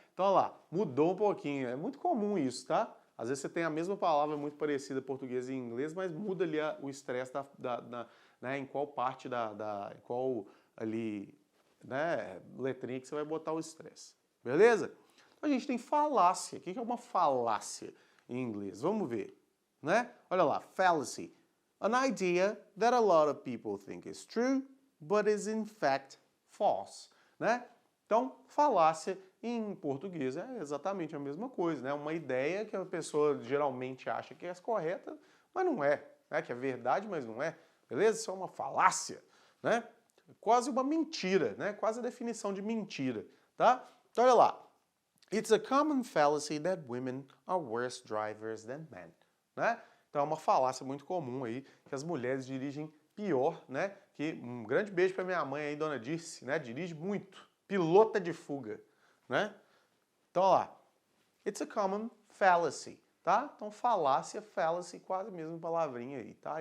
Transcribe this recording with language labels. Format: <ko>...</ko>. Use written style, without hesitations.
<pt>Então, olha lá, mudou um pouquinho. É muito comum isso, tá? Às vezes você tem a mesma palavra muito parecida português e inglês, mas muda ali o estresse né, em qual parte em qual ali, né, letrinha que você vai botar o estresse. Beleza? Então, a gente tem falácia. O que é uma falácia em inglês? Vamos ver, né? Olha lá, fallacy.</pt> <en>An idea that a lot of people think is true, but is in fact false, né?</en> <pt>Então, falácia em português é exatamente a mesma coisa, né? Uma ideia que a pessoa geralmente acha que é correta, mas não é, né? Que é verdade, mas não é. Beleza? Isso é uma falácia, né? Quase uma mentira, né? Quase a definição de mentira, tá? Então, olha lá.</pt> <en>It's a common fallacy that women are worse drivers than men, né?</en> <pt>Então é uma falácia muito comum aí que as mulheres dirigem pior, né? Que um grande beijo para minha mãe aí, dona Dirce, né? Dirige muito, pilota de fuga, né? Então, ó lá.</pt> <en>It's a common fallacy,</en> <pt>tá? Então falácia, fallacy, quase a mesma palavrinha aí, tá?</pt>